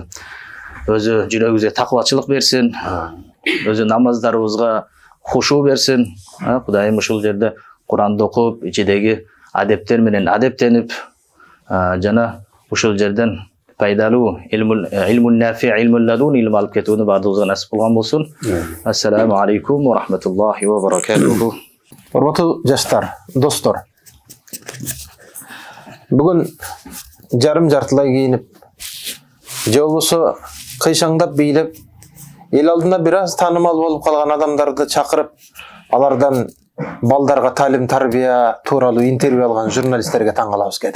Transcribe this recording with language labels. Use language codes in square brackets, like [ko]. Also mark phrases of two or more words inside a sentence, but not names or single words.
[ky] Өзү жүрөгүбүзгө такыбачылык берсин, өзү намаздарыбызга хушуу берсин. Кудайым ушул жерде Куранды окуп, ичидеги адептер менен адептенип, жана ушул жерден пайдалуу [ar] علم نافع، علم لدن [ky] илим алып кетүүнү баардыгыбызга насип кылган болсун. [ar] السلام عليكم ورحمة الله وبركاته. [ky] Урматтуу жаштар, достор. Бүгүн жарым жартылай кийинип, же болбосо кыйшаңдап бийлеп, эл алдында бир аз таанымал болуп калган адамдарды чакырып, алардан балдарга талим тарбия тууралуу интервью алган журналисттерге таң калабыз келди.